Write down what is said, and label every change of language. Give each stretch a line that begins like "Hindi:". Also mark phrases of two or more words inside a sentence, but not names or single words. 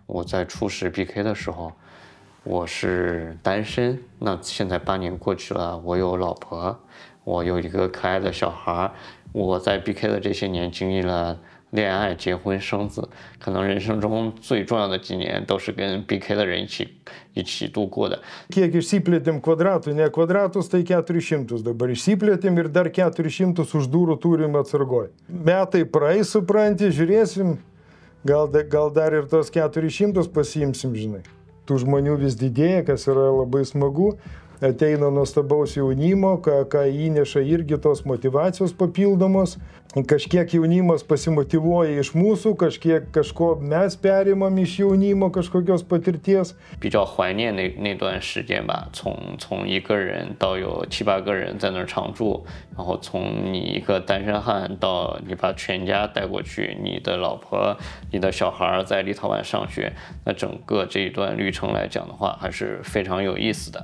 Chinese: 我在初识 BK 的时候，我是单身，那现在8年过去了，我有老婆，我有一个可爱的小孩。我在 BK 的这些年经历了恋爱、结婚、生子，可能人生中最重要的几年都是跟 BK 的人一起度过的。
Lithuanian: Kiek išsiplėtėm kvadratų, ne kvadratus, tai 400 dabar išsiplėtėm ir dar 400 už durų turim atsargoj. Metai praeis, supranti, žiūrėsim, gal dar ir tos 400 pasiimsim, žinai. Tų žmonių vis didėja, kas yra labai smagu. Ateina nuostabaus jaunimo, ką įneša irgi tos motyvacijos papildomos. Kažkiek jaunimas pasimotyvuoja iš mūsų, kažko mes perimam iš jaunimo kažkokios patirties.
Chinese: 比较怀念那段时间吧，从一个人到有7、8个人在那儿常住，然后从你一个单身汉到你把全家带过去，你的老婆、你的小孩在立陶宛上学，那整个这一段旅程来讲的话，还是非常有意思的。